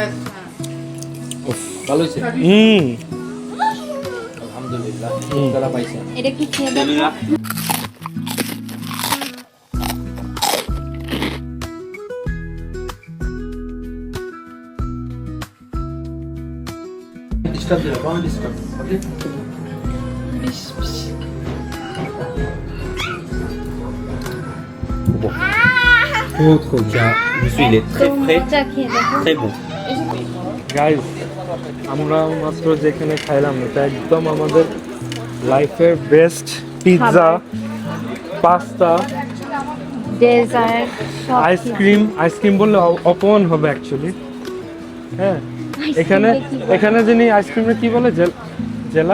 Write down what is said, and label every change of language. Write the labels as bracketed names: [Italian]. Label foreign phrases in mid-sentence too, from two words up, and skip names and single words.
[Bangla] ভালো হয়েছে আলহামদুলিল্লাহ। তারা পাইছে এটা একটু খেয়ে দেখো। ডিস্টার্ব দিও, কোনো ডিস্টার্ব, ওকে? [French] Trop trop bien. Monsieur, il est très frais, [Bangla] মজা খেয়ে দেখো। [French] très bon. [Bangla] গাইস, আমরা মাত্র যেখানে খাইলাম এটা একদম আমাদের লাইফের [English] best pizza, pasta, [Bangla] ডেজার্ট সব আইসক্রিম বললে অপমান হবে অ্যাকচুয়ালি। হ্যাঁ, এখানে এখানে যিনি আইসক্রিমে কি বলে, জেলা